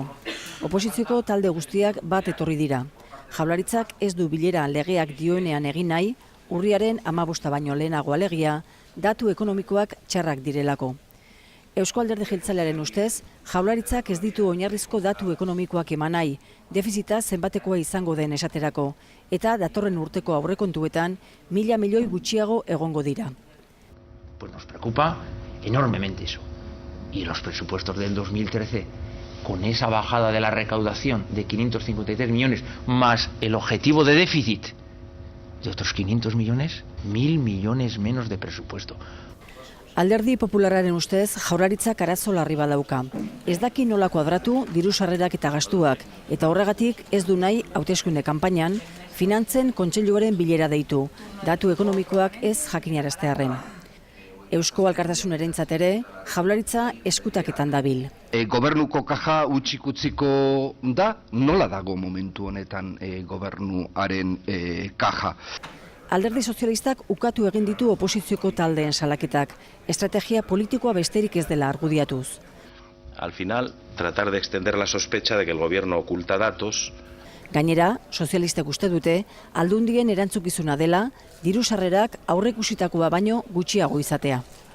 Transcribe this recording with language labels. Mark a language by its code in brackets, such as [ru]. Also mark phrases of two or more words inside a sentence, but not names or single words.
[eu] Oposizioko talde guztiak bat etorri dira. Jaurlaritzak ez du bilera legeak dioenean egin nahi, urriaren 15 baino lehenago alegia, datu ekonomikoak txarrak direlako. Eusko Alderdi Jeltzalearen ustez, Jaurlaritzak ez ditu oinarrizko datu ekonomikoak eman nahi, defizita zenbatekoa izango den esaterako, eta datorren urteko aurrekontuetan 1.000 milioi gutxiago egongo dira. [es] Pues nos preocupa enormemente eso. Y los presupuestos del 2013, con esa bajada de la recaudación de 553 millones, más el objetivo de déficit de otros 500 millones, 1.000 millones menos de presupuesto. [eu] Alderdi Popularraren ustez, Jaurlaritzak arazo larri badauka. Ez daki nola kuadratu diru sarrerak eta gastuak, eta horregatik ez du nahi hauteskunde kanpainan Finantzen Kontseiluaren bilera deitu, datu ekonomikoak ez jakinaraztearren. Eusko Alkartasunarentzat ere, Jaurlaritza eskutaketan dabil. Gobernuko kaja utxikutziko da, nola dago momentu honetan gobernuaren kaja? Alderdi Sozialistak ukatu egin ditu oposizioko taldeen salaketak, estrategia politikoa besterik ez dela argudiatuz. [es] Al final, tratar de extender la sospecha de que el gobierno oculta datos. [eu] Gainera, sozialistek uste dute, aldundien erantzukizuna dela, diru sarrerak aurreikusitakoa baino gutxiago izatea.